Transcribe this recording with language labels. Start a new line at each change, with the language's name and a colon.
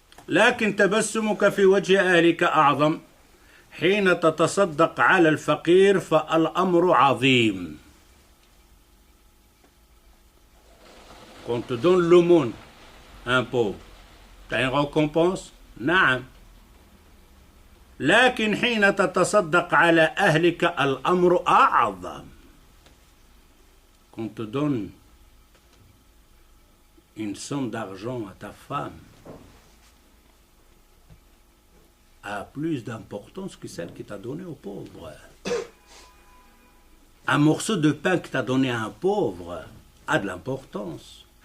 Arabic: لكن تبسمك في وجه أهلك أعظم حين تتصدق على الفقير فالأمر عظيم.
French: Quand on te donne l'aumône à un pauvre, t'as une récompense?
Arabic: نعم. لكن حين تتصدق على أهلك الأمر أعظم.
French: Quand on te donne une somme d'argent à ta femme, a plus d'importance que celle qui t'a donnée au pauvre. Un morceau de pain que t'as donné à un pauvre a de l'importance.